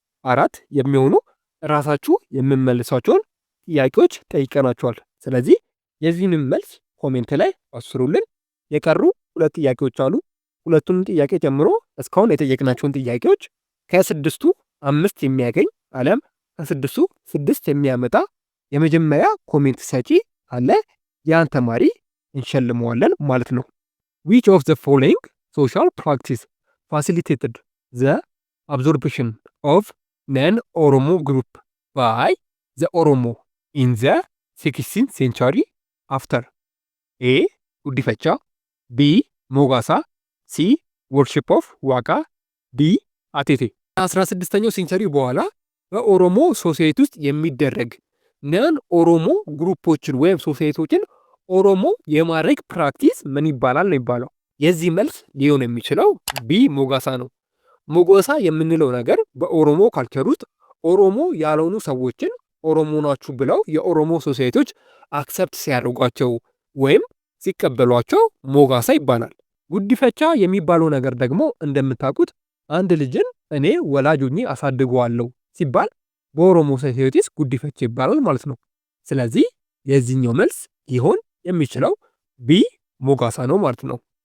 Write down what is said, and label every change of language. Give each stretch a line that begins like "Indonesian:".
Amharic: 4 የሚሆኑ ራሳችሁ የምመልሷቸውን ጥያቄዎች ጠይቀናቸዋል። ስለዚህ የዚህንም መልስ ኮሜንት ላይ አስሩልን። የቀሩ 2 ጥያቄዎች አሉ። ሁለቱን ጥያቄ ጨምሮ እስካሁን የጠየቅናቸውን ጥያቄዎች ከ6ቱ 5 የሚያገኝ አለም ከ6ቱ 6 የሚያመጣ የመጀመሪያ ኮሜንት ሰጪ አለ። ያን ተማሪ እንሸልመዋለን ማለት ነው።
English: which of the following social practice facilitated the absorption of non-Oromo group by the Oromo in the 16th century after? A. ጉዲፈቻ፣ B. ሞጋሳ፣ C. worship of ዋጋ፣ D.
Amharic: አቴቴ። 16ኛው ሴንቸሪ በኋላ በኦሮሞ ሶሳይቲ ውስጥ የሚደረግ ነን ኦሮሞ ግሩፖችን ወይም ሶሳይቲዎችን ኦሮሞ የማድረግ ፕራክቲስ ምን ይባላል ነው ይባለው። የዚህ መልስ ሊሆን የሚችለው ቢ ሞጋሳ ነው። ሞጋሳ የምንለው ነገር በኦሮሞ ካልቸር ውስጥ ኦሮሞ ያልሆኑ ሰዎችን ኦሮሞ ናችሁ ብለው የኦሮሞ ሶሳይቲዎች አክሰፕት ሲያደርጓቸው ወይም ሲቀበሏቸው ሞጋሳ ይባላል። ጉዲፈቻ የሚባለው ነገር ደግሞ እንደምታውቁት አንድ ልጅን እኔ ወላጆኜ አሳድገዋለሁ ሲባል በኦሮሞ ሶሳይቲስ ጉዲፈቻ ይባላል ማለት ነው። ስለዚህ የዚህኛው መልስ ሊሆን የሚችለው ቢ ሞጋሳ ነው ማለት ነው።